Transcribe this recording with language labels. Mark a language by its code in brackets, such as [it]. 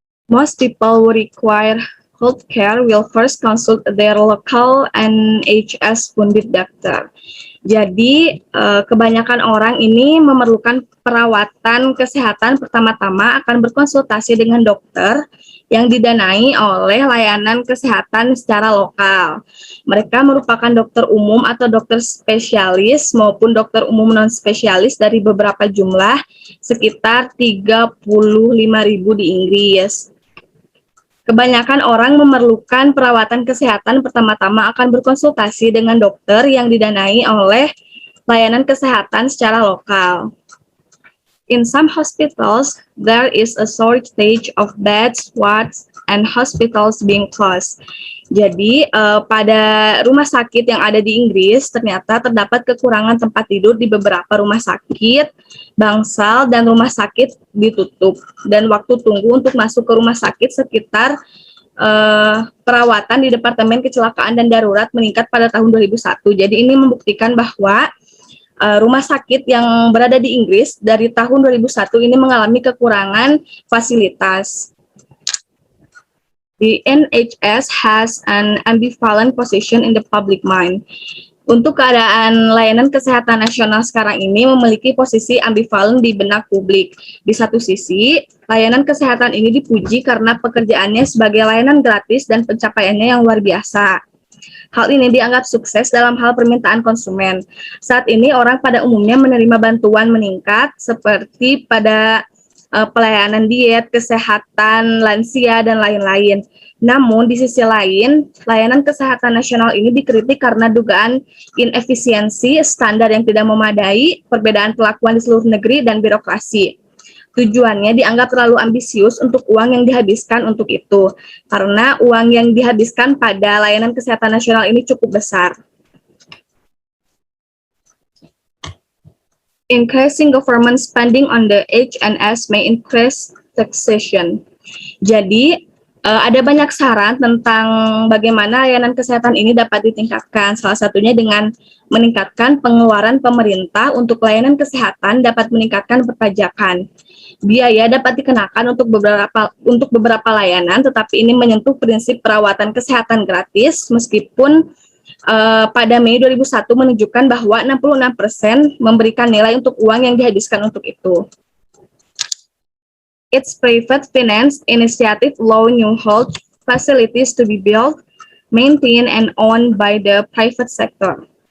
[en] Most people who require healthcare will first consult their local NHS funded doctor. [id] Jadi, kebanyakan orang ini memerlukan perawatan kesehatan pertama-tama akan berkonsultasi dengan dokter yang didanai oleh layanan kesehatan secara lokal. Mereka merupakan dokter umum atau dokter spesialis maupun dokter umum non-spesialis dari beberapa jumlah, sekitar 35.000 di Inggris. Kebanyakan orang memerlukan perawatan kesehatan pertama-tama akan berkonsultasi dengan dokter yang didanai oleh layanan kesehatan secara lokal. [en] In some hospitals, there is a shortage of beds, wards, and hospitals being closed. [id] Jadi, pada rumah sakit yang ada di Inggris, ternyata terdapat kekurangan tempat tidur di beberapa rumah sakit, bangsal, dan rumah sakit ditutup. Dan waktu tunggu untuk masuk ke rumah sakit sekitar perawatan di Departemen Kecelakaan dan Darurat meningkat pada tahun 2001. Jadi, ini membuktikan bahwa rumah sakit yang berada di Inggris dari tahun 2001 ini mengalami kekurangan fasilitas. [en] The NHS has an ambivalent position in the public mind. [id] Untuk keadaan layanan kesehatan nasional sekarang ini memiliki posisi ambivalent di benak publik. Di satu sisi, layanan kesehatan ini dipuji karena pekerjaannya sebagai layanan gratis dan pencapaiannya yang luar biasa. Hal ini dianggap sukses dalam hal permintaan konsumen. Saat ini orang pada umumnya menerima bantuan meningkat seperti pada pelayanan diet, kesehatan, lansia, dan lain-lain. Namun, di sisi lain, layanan kesehatan nasional ini dikritik karena dugaan inefisiensi, standar yang tidak memadai, perbedaan perlakuan di seluruh negeri, dan birokrasi. Tujuannya dianggap terlalu ambisius untuk uang yang dihabiskan untuk itu, karena uang yang dihabiskan pada layanan kesehatan nasional ini cukup besar. [en] Increasing government spending on the HNS may increase taxation. [id] Jadi, ada banyak saran tentang bagaimana layanan kesehatan ini dapat ditingkatkan. Salah satunya dengan meningkatkan pengeluaran pemerintah untuk layanan kesehatan dapat meningkatkan perpajakan. Biaya dapat dikenakan untuk beberapa layanan, tetapi ini menyentuh prinsip perawatan kesehatan gratis, meskipun pada Mei 2001 menunjukkan bahwa 66% memberikan nilai untuk uang yang dihabiskan untuk itu. [en] Its private finance initiative allow new health facilities to be built, maintained, and owned by the private sector.